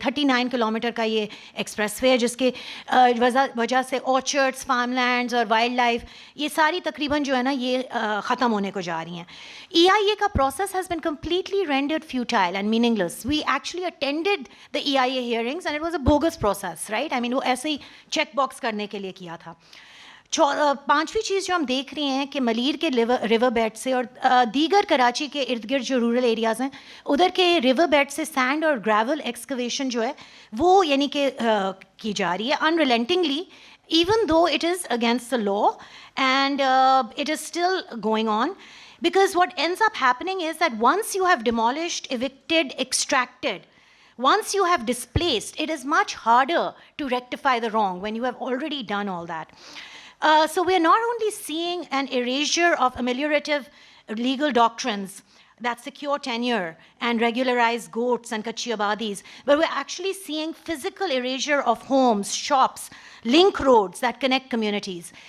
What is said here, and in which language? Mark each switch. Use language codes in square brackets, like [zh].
[ur] 39 kilometre کا یہ express way ہے, جس کے وجہ سے آرچرڈس, فارم لینڈز اور وائلڈ لائف یہ ساری تقریباً جو ہے نا یہ ختم ہونے کو جا رہی ہیں. [en] EIA [ur] کا [en] process has been completely rendered futile and meaningless. We actually attended the EIA hearings and it was a bogus process, right? I mean [ur] وہ ایسے ہی چیک باکس کرنے کے لیے کیا تھا. 5ویں چیز جو ہم دیکھ رہے ہیں کہ ملیر کے ریور بیڈ سے اور دیگر کراچی کے ارد گرد جو رورل ایریاز ہیں ادھر کے ریور بیڈ سے سینڈ اور گریول ایکسکویشن جو ہے وہ یعنی کہ کی جا رہی ہے [en] unrelentingly, even though it is against the law, and it is still going on. Because what ends up happening is that once you have demolished, evicted, extracted, once you have displaced, it is much harder to rectify the wrong when you have already done all that. So we are not only seeing an erasure of ameliorative legal doctrines that secure tenure and regularize goats and kachi abadis, but we're actually seeing physical erasure of homes, shops, link roads that connect communities.